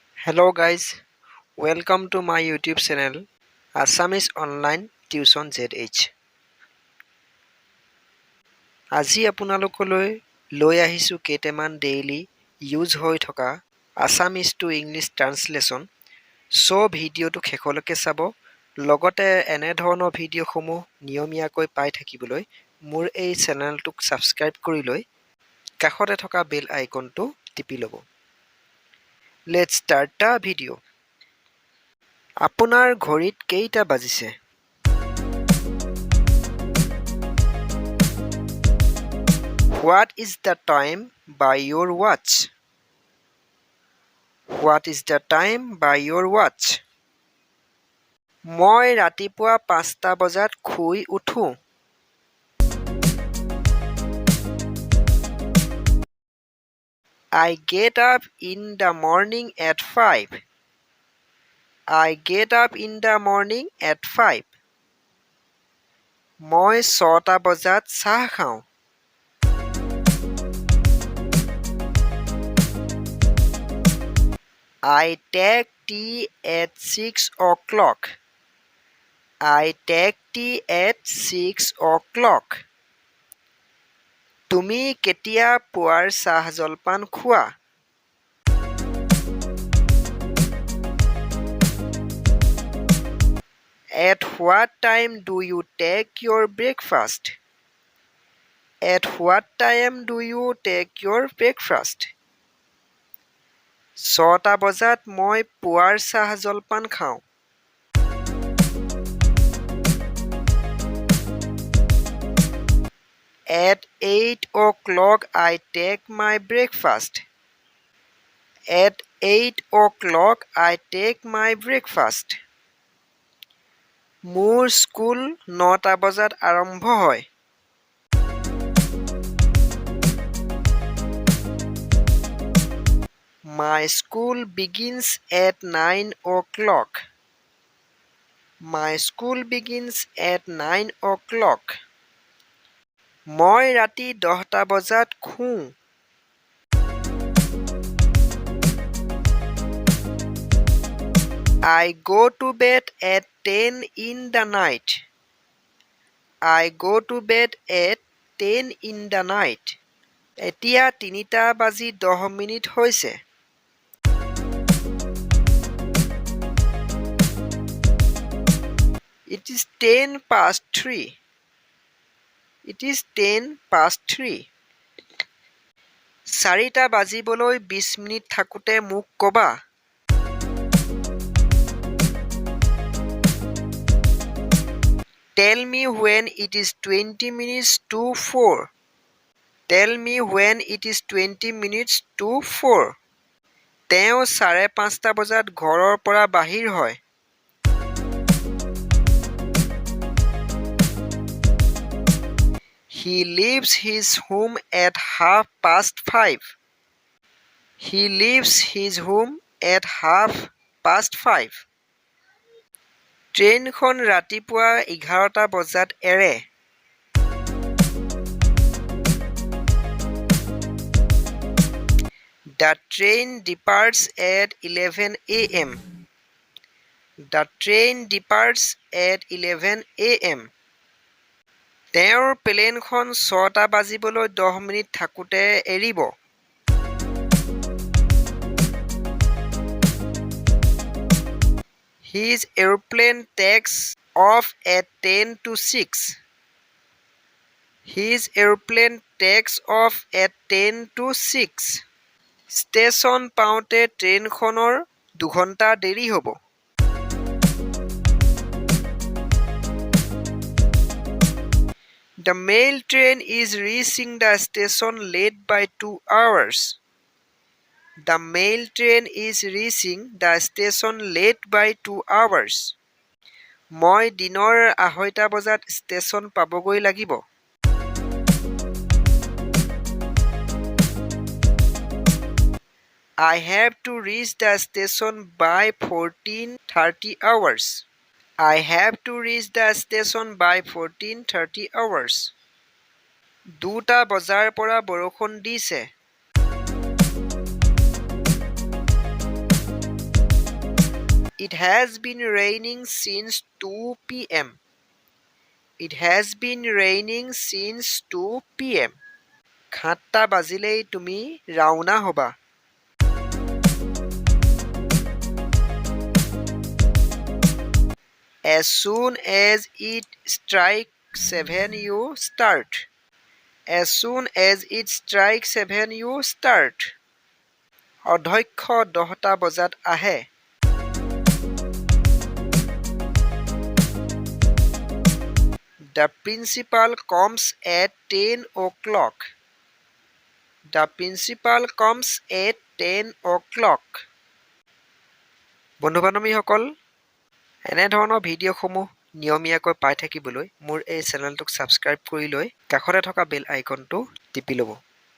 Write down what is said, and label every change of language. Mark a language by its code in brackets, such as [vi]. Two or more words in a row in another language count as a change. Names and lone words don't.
[en] Hello guys, welcome to my YouTube channel Assamese Online Tuition ZH. [as] আজি আপোনালোকলৈ লৈ আহিছো কেইটামান [en] daily use [as] হৈ থকা [en] Assamese to English translation. [as] সো ভিডিওটো শেষলৈকে চাব লগতে এনে ধৰণৰ ভিডিওসমূহ নিয়মীয়াকৈ পাই থাকিবলৈ মোৰ এই চেনেলটোক সাবস্ক্ৰাইব কৰি লৈ কাষতে থকা [en] bell iconটো [as] টিপি ল'ব। [en] Let's start the video. [as] আপোনাৰ ঘড়ীত কেইটা বাজিছে? [en] What is the time by your watch? What is the time by your watch? [as] মই ৰাতিপুৱা 5টা বজাত শুই উঠো। [en] I get up in the morning at 5. I get up in the morning at 5. [as] মই 6টা বজাত চাহ খাওঁ। [en] I take tea at 6 o'clock. I take tea at 6 o'clock. [as] তুমি কেতিয়া পুৱাৰ চাহ জলপান খোৱা? [en] At what time do you take your breakfast? At what time do you take your breakfast? [as] 6টা বজাত মই পুৱাৰ চাহ জলপান খাওঁ। [en] At 8 o'clock I take my breakfast. At 8 o'clock I take my breakfast. [as] মোৰ স্কুল 9টা বজাত আৰম্ভ হয়। [en] My school begins at 9 o'clock. My school begins at 9 o'clock. [as] মই ৰাতি 10টা বজাত শুওঁ। [en] I go to bed at 10 in the night. I go to bed at 10 in the night. [as] এতিয়া 3টা বাজি 10 মিনিট হৈছে। [en] It is 10 past 3. It is 10 past 3. [as] 4টা বাজিবলৈ 20 মিনিট থাকোতে মোক ক'বা। [en] Tell me when it is 20 minutes to 4. Tell me when it is 20 minutes to 4. [as] তেওঁ 5:30 বজাত ঘৰৰ পৰা বাহিৰ হয়। [en] He leaves his home at 5:30. He leaves his home at 5:30. [as] ট্ৰেইনখন ৰাতিপুৱা 11টা বজাত এৰে। [en] The train departs at 11 a.m. The train departs at 11 a.m. [as] তেওঁৰ প্লেনখন 6টা বাজিবলৈ 10 মিনিট থাকোতে এৰিব। [en] His airplane takes off at 10 to 6. His airplane takes off at 10 to 6. [as] ষ্টেচন পাওঁতে ট্ৰেইনখনৰ 2 ঘণ্টা দেৰি হ'ব। [en] The mail train is reaching the station late by 2 hours. The mail train is reaching the station late by 2 hours. [as] মই দিনৰ 2:30 বজাত ষ্টেচন পাবগৈ লাগিব। [en] I have to reach the station by 14:30 hours. I have to reach the station by 14:30 hours. [as] 2টা বজাৰ পৰা বৰষুণ দিছে। [en] It has been raining since 2 p.m. It has been raining since 2 p.m. [as] 7টা বাজিলেই তুমি ৰাওনা হ'বা। [en] As soon as it strikes 7 you start. As soon as it strikes 7 you start. [as] অধ্যক্ষ 10টা বজাত আহে। [en] The principal comes at 10 o'clock. The principal comes at 10 o'clock. [as] বন্ধু-বান্ধৱীসকল, এনেধৰণৰ ভিডিঅ'সমূহ নিয়মীয়াকৈ পাই থাকিবলৈ মোৰ এই চেনেলটোক ছাবস্ক্ৰাইব কৰি লৈ কাষতে থকা [en] bell iconটো [as] টিপি ল'ব।